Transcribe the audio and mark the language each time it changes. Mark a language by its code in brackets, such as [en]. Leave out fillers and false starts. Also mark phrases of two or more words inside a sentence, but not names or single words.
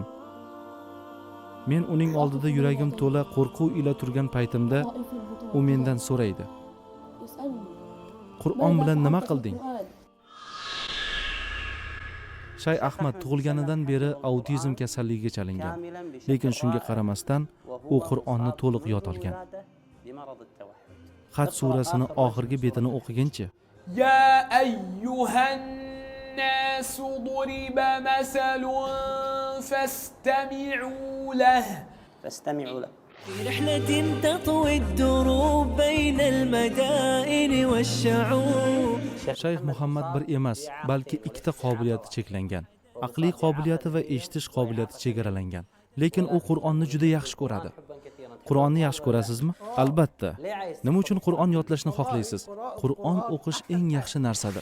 [uz] Men uning oldida yuragim to'la qo'rquv ila turgan paytimda u mendan so'raydi: Qur'on bilan nima qilding? Shay Ahmad tug'ilganidan beri autizm kasalligiga chalingan. Lekin shunga qaramasdan u Qur'onni to'liq yod olgan. Haj surasini oxirgi betini o'qigancha: [ar] يا أيها الناس ضرب مثل فاستمعوا له. في رحلة تطوي الدروب بين المدائن والشعوب. [uz] Shayx Muhammad bir emas, balki ikkita qobiliyati cheklangan. Aqliy qobiliyati va eshitish qobiliyati chegaralangan. Lekin u Qur'onni juda yaxshi ko'radi. Qur'onni yaxshi ko'rasizmi? Albatta. Nima uchun Qur'on yodlashni xohlaysiz? Qur'on o'qish eng yaxshi narsadir.